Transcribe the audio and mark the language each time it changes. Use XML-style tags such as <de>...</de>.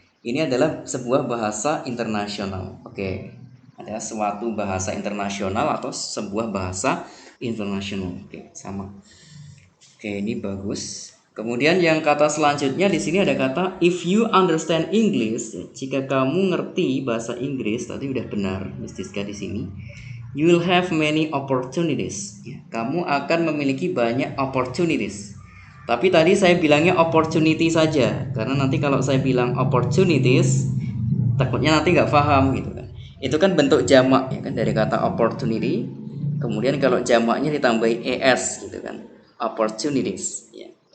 <id>Ini adalah sebuah bahasa internasional. Oke, ada suatu bahasa internasional atau sebuah bahasa internasional. Oke, sama. Oke, ini bagus. Kemudian yang kata selanjutnya di sini ada kata</id> <en>if you understand English.</en> <id>Jika kamu ngerti bahasa Inggris, tadi udah benar, Miss Diska di sini.</id> <en>You will have many opportunities.</en> <id>Ya, kamu akan memiliki banyak opportunities. Tapi tadi saya bilangnya opportunity saja, karena nanti kalau saya bilang opportunities, takutnya nanti nggak paham gitu kan. Itu kan bentuk jamak ya kan dari kata opportunity. Kemudian kalau jamaknya ditambahi es gitu kan, opportunities. Ya.</id>